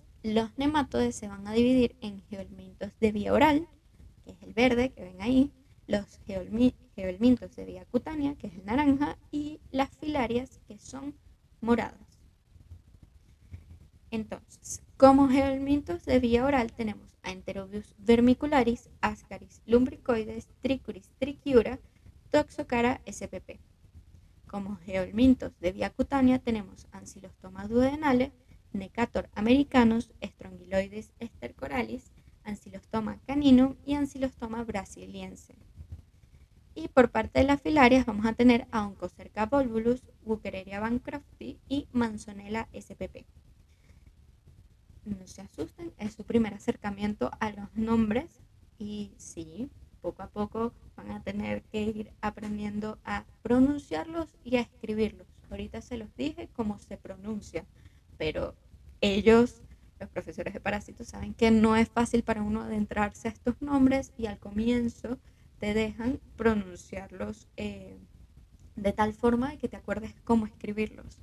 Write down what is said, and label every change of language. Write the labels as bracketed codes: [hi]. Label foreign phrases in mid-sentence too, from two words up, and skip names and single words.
[es] Los nematodes se van a dividir en geolmintos de vía oral, que es el verde que ven ahí, los geolmintos de vía cutánea, que es el naranja, y las filarias, que son moradas. Entonces, como geolmintos de vía oral tenemos a Enterobius vermicularis, Ascaris lumbricoides, Trichuris trichiura, Toxocara spp. Como geolmintos de vía cutánea tenemos Ancylostoma duodenale, Necator americanus, Strongyloides stercoralis, Ancylostoma caninum y Ancylostoma brasiliense. Y por parte de las filarias vamos a tener a Onchocerca volvulus, Wuchereria bancrofti y Manzonella spp. No se asusten, es su primer acercamiento a los nombres y sí, poco a poco van a tener que ir aprendiendo a pronunciarlos y a escribirlos. Ahorita se los dije cómo se pronuncia, pero ellos, los profesores de parásitos, saben que no es fácil para uno adentrarse a estos nombres y al comienzo te dejan pronunciarlos de tal forma que te acuerdes cómo escribirlos.